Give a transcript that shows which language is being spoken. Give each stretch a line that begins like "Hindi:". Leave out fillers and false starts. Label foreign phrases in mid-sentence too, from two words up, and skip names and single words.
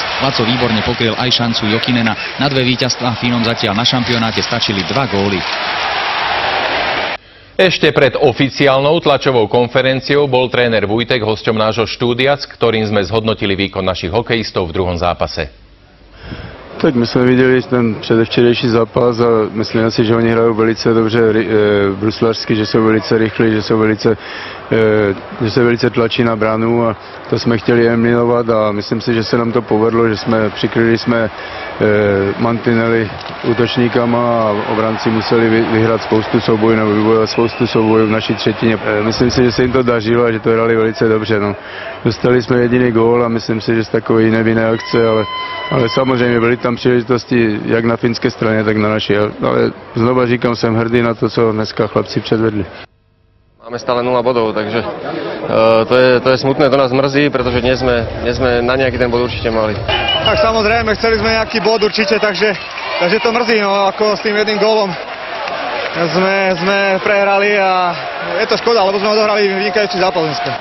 Slovak: Laco výborne pokryl aj šancu Jokinena. Na 2 víťazstvá Fínom zatiaľ na šampionáte stačili 2 góly. Ešte pred oficiálnou tlačovou konferenciou bol tréner Vujtek hosťom nášho štúdia, s ktorým sme zhodnotili výkon našich hokejistov v druhom zápase.
Czech: Tak my jsme viděli ten předevčerejší zápas a myslím si, že oni hrajou velice dobře bruslařsky, že jsou velice rychlí, že se velice tlačí na bránu a to jsme chtěli eliminovat a myslím si, že se nám to povedlo, že jsme přikryli mantinely útočníkama a obránci museli vyhrát spoustu soubojů nebo vybojovat spoustu soubojů v naší třetině. Myslím si, že se jim to dařilo a že to hrali velice dobře. No. Dostali jsme jediný gól a myslím si, že z takové nevinné akce, ale samozřejmě byly tam příležitosti jak na finské straně, tak na naší. Ale znova říkám, jsem hrdý na to, co dneska chlapci předvedli.
Slovak: Máme stále 0 bodov, takže to je smutné, to nás mrzí, pretože dnes sme na nejaký ten bod určite mali. Tak samozrejme, chceli sme nejaký bod určite, takže to mrzí, no ako s tým jedným gólom sme prehrali a je to škoda, lebo sme odohrali vynikajúci zápas dneska.